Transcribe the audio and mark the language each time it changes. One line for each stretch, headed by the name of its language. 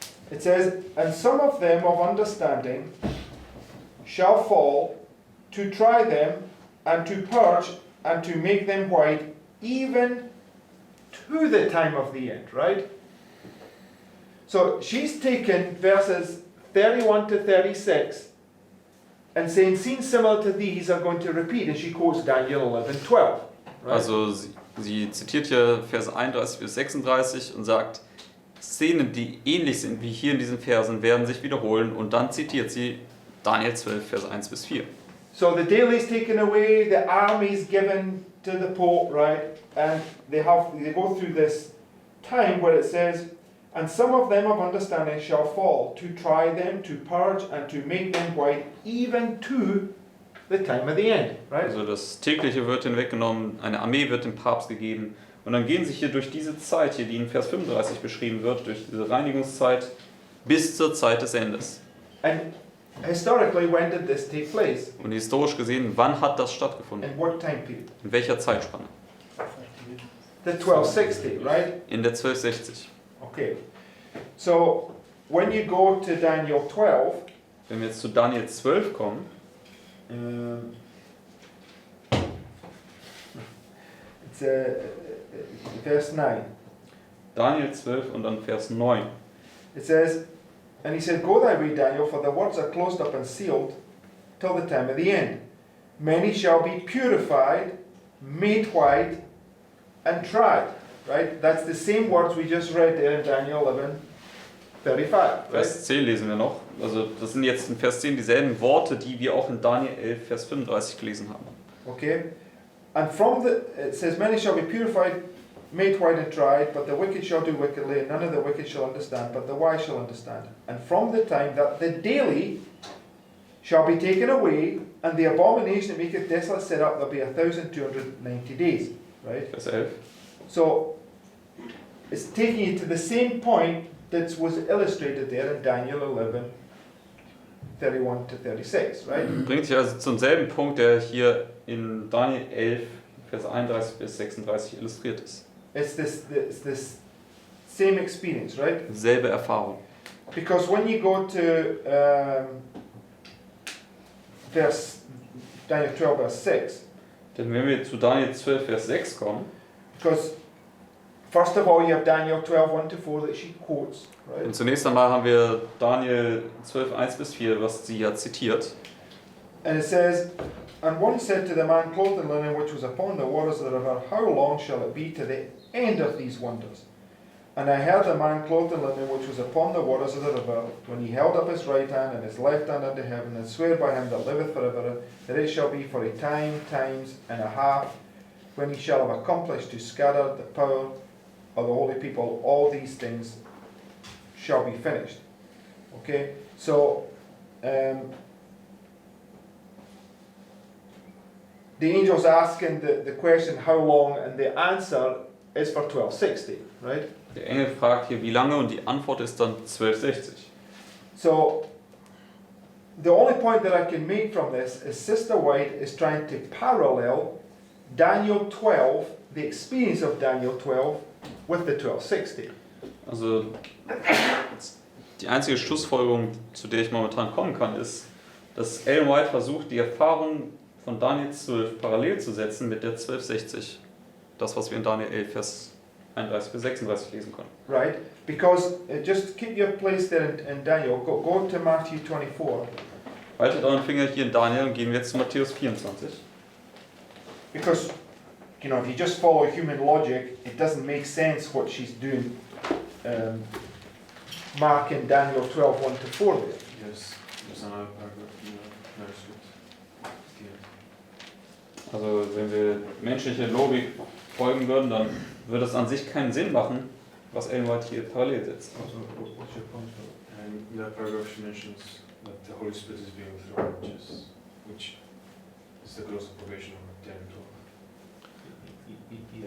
English: It says, "And some of them of understanding shall fall, to try them, and to purge, and to make them white, even to the time of the end," right? So she's taken verses 31 to 36 and saying scenes similar to these are going to repeat, and she quotes Daniel 11:12. Right?
German: Also sie zitiert hier Verse 31 bis 36 und sagt, Szenen, die ähnlich sind wie hier in diesen Versen, werden sich wiederholen, und dann zitiert sie Daniel 12, Vers 1 bis 4.
English: So the daily is taken away, the army is given to the Pope, right? And they go through this time where it says, "And some of them of understanding shall fall, to try them, to purge, and to make them white, even to the time of the end," right?
German: Also das Tägliche wird hinweggenommen, eine Armee wird dem Papst gegeben, und dann gehen sie hier durch diese Zeit hier, die in Vers 35 beschrieben wird, durch diese Reinigungszeit bis zur Zeit des Endes.
English: And historically, when did this take place?
German: Und historisch gesehen, wann hat das stattgefunden?
English: In what time period?
German: In welcher Zeitspanne?
English: 40 The 1260, right?
German: In der 1260.
English: Okay. So when you go to Daniel 12,
German: Wenn wir jetzt zu Daniel 12 kommen,
English: it's verse 9.
German: Daniel 12 und dann Vers 9.
English: It says, and he said, Go thy way, Daniel, for the words are closed up and sealed till the time of the end. Many shall be purified, made white, and tried. Right? That's the same words we just read there in Daniel 11:35. Right?
German: Vers 10 lesen wir noch. Also das sind jetzt in Vers 10 dieselben Worte, die wir auch in Daniel 11, Vers 35 gelesen haben.
English: Okay? And from it says, Many shall be purified, made white and tried, but the wicked shall do wickedly, and none of the wicked shall understand, but the wise shall understand. And from the time that the daily shall be taken away, and the abomination that maketh desolate set up, there'll be 1,290 days. Right?
German: Vers 11.
English: So it's taking you to the same point that was illustrated there in Daniel 11:31 to 36, right?
German: Bringt sich also zum selben Punkt, der hier in Daniel 11, Vers 31 bis 36 illustriert ist.
English: It's this same experience, right?
German: Selbe Erfahrung.
English: Because when you go to Daniel 12, verse 6,
German: Denn wenn wir zu Daniel 12, Vers 6 kommen,
English: because first of all you have Daniel 12, 1 to 4 that she quotes, right?
German: und zunächst einmal haben wir Daniel 12, 1 bis 4, was sie ja zitiert.
English: And it says, And one said to the man clothed in linen which was upon the waters of the river, How long shall it be to the end of these wonders? And I heard the man clothed in linen which was upon the waters of the river, when he held up his right hand and his left hand unto heaven, and sware by him that liveth forever, that it shall be for a time, times and a half, when he shall have accomplished to scatter the power of the holy people, all these things shall be finished. Okay, so the angel's asking the question how long, and the answer is for 1260, right?
German: Der Engel fragt hier, wie lange, und die Antwort ist dann 1260.
English: So the only point that I can make from this is Sister White is trying to parallel Daniel 12, the experience of Daniel 12, with the 1260.
German: Also die einzige Schlussfolgerung, zu der ich momentan kommen kann, ist, dass Ellen White versucht, die Erfahrung von Daniel 12 parallel zu setzen mit der 1260. Das, was wir in Daniel 11, Vers 31 bis 36 lesen können.
English: Right? Because just keep your place there in Daniel. Go to Matthew 24.
German: Haltet euren Finger hier in Daniel und gehen wir jetzt zu Matthäus 24.
English: Because, you know, if you just follow human logic, it doesn't make sense what she's doing. Mark in Daniel 12, 1 to 4 there. There's another paragraph in the manuscript.
German: Also wenn wir menschliche Logik folgen würden, dann würde es an sich keinen Sinn machen, was Ellen White hier parallel setzt.
English: Also, what's your point? And in that paragraph she mentions that the Holy Spirit is being withdrawn, which is the close of probation of Daniel 12.